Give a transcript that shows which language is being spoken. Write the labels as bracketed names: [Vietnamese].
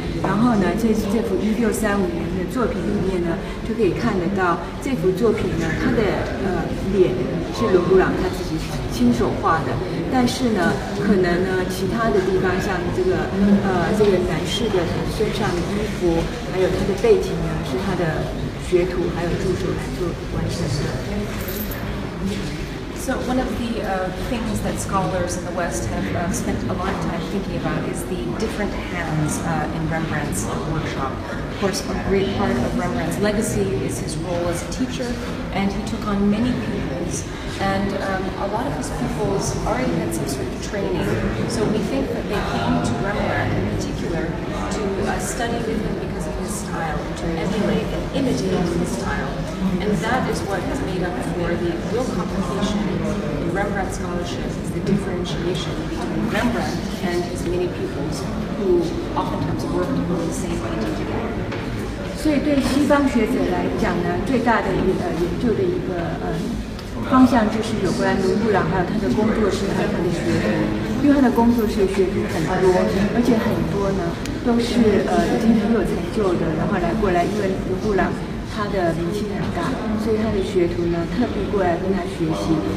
[Chinese] 然后呢，这幅1635年的作品里面呢，就可以看得到这幅作品呢，他的脸是伦勃朗他自己亲手画的，但是呢，可能呢其他的地方像这个男士的身上的衣服，还有他的背景呢，是他的学徒还有助手来做完成的。 [English] So one of the things that scholars in the West have spent a lot of time thinking about is the different hands in Rembrandt's workshop. Of course, a great part of Rembrandt's legacy is his role as a teacher, and he took on many pupils And a lot of his pupils already had some sort of training, so we think that they came to Rembrandt in particular to study with him because of his style, to emulate and imitate his style. And that is what has made up for the real complication in Rembrandt scholarship, is the differentiation between Rembrandt and his many pupils who oftentimes worked on the same painting together. [Chinese] 所以对西方学者来讲呢，最大的一个研究的一个方向就是有关伦勃朗还有他的工作室还有他的学徒，因为他的工作室学徒很多，而且很多呢都是已经很有成就的，然后过来，因为伦勃朗他的名气很大，所以他的学徒呢特地过来跟他学习。